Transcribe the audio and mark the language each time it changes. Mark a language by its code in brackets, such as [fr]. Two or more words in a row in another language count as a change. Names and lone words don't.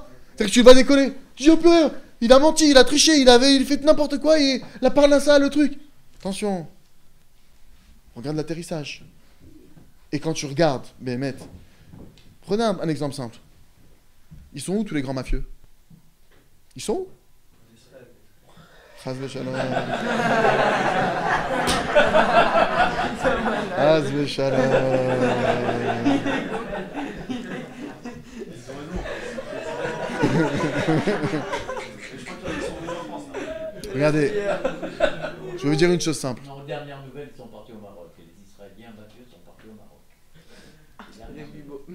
[fr] C'est-à-dire que tu vas décoller. Tu dis, oh purée, il a menti, il a triché, il fait n'importe quoi, et la parnassa, le truc. Attention. Regarde l'atterrissage. Et quand tu regardes, Béhémet, prenez un exemple simple. Ils sont où tous les grands mafieux? Ils sont où? [he] חס ושלום. חס ושלום. [fr] Regardez, je vais vous dire une chose simple. En dernière nouvelle, ils sont partis au Maroc. Et les Israéliens mafieux sont partis au Maroc.